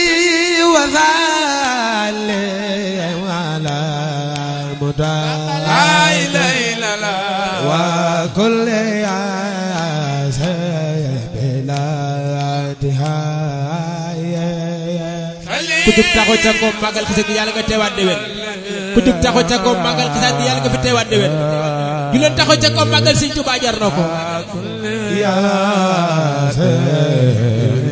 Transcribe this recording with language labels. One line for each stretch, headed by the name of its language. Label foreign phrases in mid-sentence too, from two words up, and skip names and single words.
Arabic: وسلم على المدى لا إله إلا الله وكل عسب لا انتهاء
Wolof: ku jug taxaw ca ko magal xisa yàlla nga teewaat déwén ku jug taxaw ca ko magal xisa yàlla nga fi teewaat déwén ju leen taxaw ca ko magal Sëñ Tuubaa jar na ko